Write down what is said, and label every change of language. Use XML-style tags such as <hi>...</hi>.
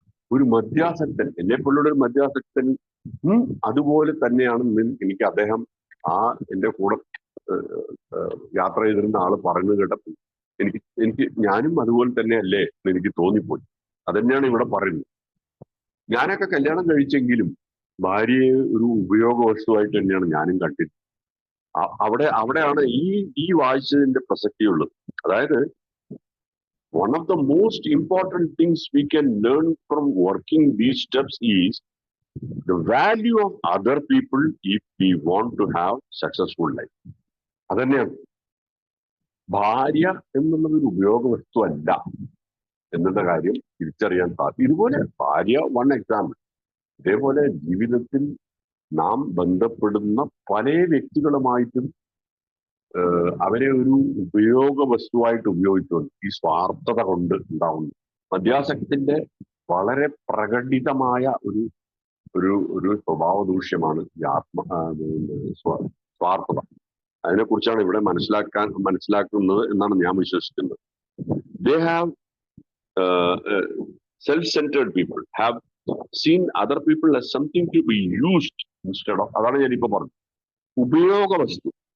<ml>ഒരു മദ്യാസക്തൻ, എന്നെപ്പോലുള്ള ഒരു മദ്യാസക്തൻ അതുപോലെ തന്നെയാണ് എനിക്ക് അദ്ദേഹം എൻ്റെ കൂടെ യാത്ര ചെയ്തിരുന്ന ആള് പറഞ്ഞു കേട്ടപ്പോൾ എനിക്ക് ഞാനും അതുപോലെ തന്നെ അല്ലേ എന്ന് എനിക്ക് തോന്നിപ്പോയി. അതന്നെയാണ് ഇവിടെ പറയുന്നത്. ഞാനൊക്കെ കല്യാണം കഴിച്ചെങ്കിലും ഭാര്യയെ ഒരു ഉപയോഗ വസ്തുവായിട്ട് തന്നെയാണ് ഞാനും കണ്ടിരുന്നത്. അവിടെയാണ് ഈ വായിച്ചതിന്റെ പ്രസക്തിയുള്ളത്. അതായത്</ml> <en>one of the most important things we can learn from working these steps is the value of other people if we want to have successful life.</en> <ml>അതന്നെയാണ് ഭാര്യ എന്നുള്ളത് ഒരു ഉപയോഗ വസ്തു അല്ല എന്നുള്ള കാര്യം തിരിച്ചറിയാൻ സാധിക്കും. ഇതുപോലെ ഭാര്യ എക്സാമ്പിൾ. ഇതേപോലെ ജീവിതത്തിൽ നാം ബന്ധപ്പെടുന്ന പല വ്യക്തികളുമായിട്ടും അവരെ ഒരു ഉപയോഗ വസ്തുവായിട്ട് ഉപയോഗിച്ചുകൊണ്ട് ഈ സ്വാർത്ഥത കൊണ്ട് ഉണ്ടാവുന്നു. മദ്യാസക്തിന്റെ വളരെ പ്രകടിതമായ ഒരു സ്വഭാവ ദൂഷ്യമാണ് ഈ സ്വാർത്ഥത. അതിനെക്കുറിച്ചാണ് ഇവിടെ മനസ്സിലാക്കുന്നത് എന്നാണ് ഞാൻ വിശ്വസിക്കുന്നത്.</ml> <en>They have self-centered people have seen other people as something to be used instead of,</en> <ml>അതാണ് ഞാനിപ്പോ പറഞ്ഞത്, ഉപയോഗ വസ്തു.</ml>